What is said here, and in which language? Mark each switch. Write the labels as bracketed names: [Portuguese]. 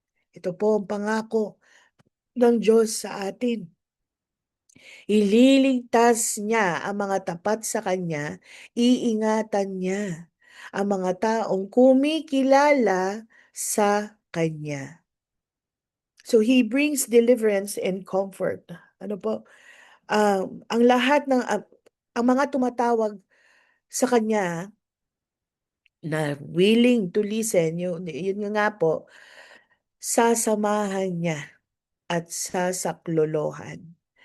[Filipino] Ito po ang pangako ng Diyos sa atin. Ililigtas niya ang mga tapat sa Kanya, iingatan niya ang mga taong kumikilala sa Kanya. [English] So He brings deliverance and comfort. [Filipino] Ano po? Ang lahat ng ang mga tumatawag sa kanya na [English] willing to listen, [Filipino] yun nga po, sasamahan niya at sasaklolohan.